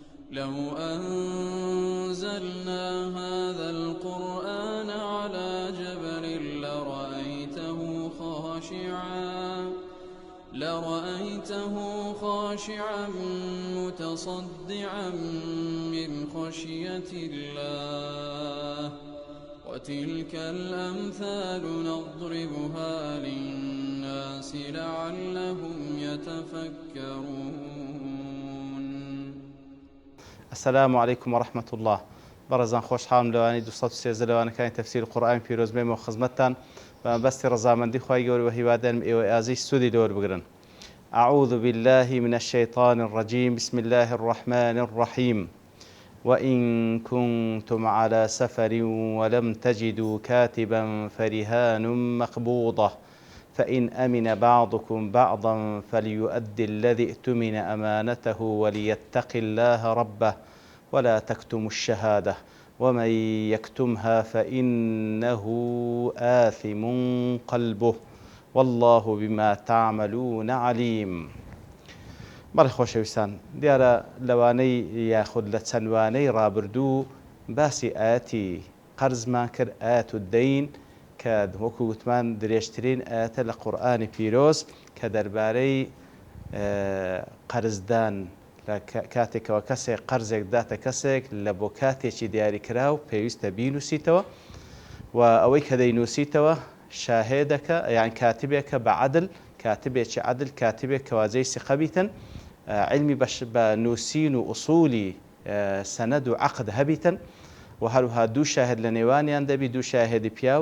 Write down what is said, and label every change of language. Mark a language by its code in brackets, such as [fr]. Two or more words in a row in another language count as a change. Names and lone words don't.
[ar] لو أنزلنا هذا القرآن على جبل لرأيته خاشعا متصدعا من خشية الله وتلك الأمثال نضربها للناس لعلهم يتفكرون. السلام عليكم ورحمة الله. [ckb] بەڕێزان خۆشحاڵم لەوانی 213 لەوانەکانی تەفسیر قورئان پیرۆز بێمەوە خزمەتتان بە بەستی ڕەزامەندی خوای گەورە و هیوادارم ئێوە ئازیز سوودی لەوە بگرن. [ar] أعوذ بالله من الشيطان الرجيم. بسم الله الرحمن الرحيم. وإن كنتم على سفر ولم تجدوا كاتبا فرهان مقبوضة فإن أمن بعضكم بعضا فليؤدي الذي ائتمن أمانته وليتق الله ربه ولا تكتموا الشهادة ومن يكتمها فإنه آثم قلبه والله بما تعملون عليم. [ckb] بەڵێ خۆشەویستان، دیارە لەوانەی یاخود لە چەندوانەی ڕابردوو باسی ئاەتی قەرزمان کرد، [ar] ئاەت الدەین [ckb] کە وەکو گوتمان درێژترین ئاەتە لە قورئانی پیرۆز کە دەربارەی قەرزدان لە کاتێکەوە کەسێک قەرزێک داتە کەسێک لە بۆ کاتێکی دیاریکراو پێویستە بینووسیتەوە و ئەوەی کە دەینووسیتەوە شاهێدەکە یان کاتبێکە بە عەدل، کاتبێکی عەدل، کاتبێک کەوازەی سیقە بیتن، علمی بە نووسین و ئوسولی سەنەد و عەقد هەبیتن و هەروها دوو شاهد لە نێوانیان دەبی، دوو شاهێدی پیاو.